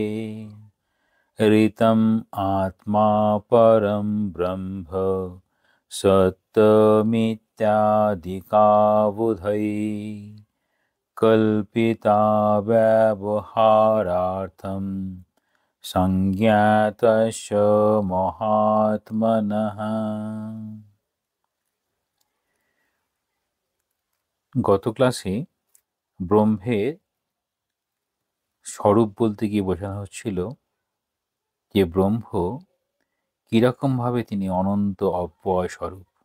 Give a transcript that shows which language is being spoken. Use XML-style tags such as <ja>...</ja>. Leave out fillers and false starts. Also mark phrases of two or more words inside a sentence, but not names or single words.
<sa>ऋतम् आत्मा परं ब्रह्म सत्तमित्यादिकाबुधै कल्पिता व्यवहारार्थं संज्ञातस्य महात्मनः।</sa> <bn>গত ক্লাসে ব্রহ্মের স্বরূপ বলতে গিয়ে বোঝানো হচ্ছিল যে ব্রহ্ম কিরকমভাবে তিনি অনন্ত অব্যয় স্বরূপ।</bn>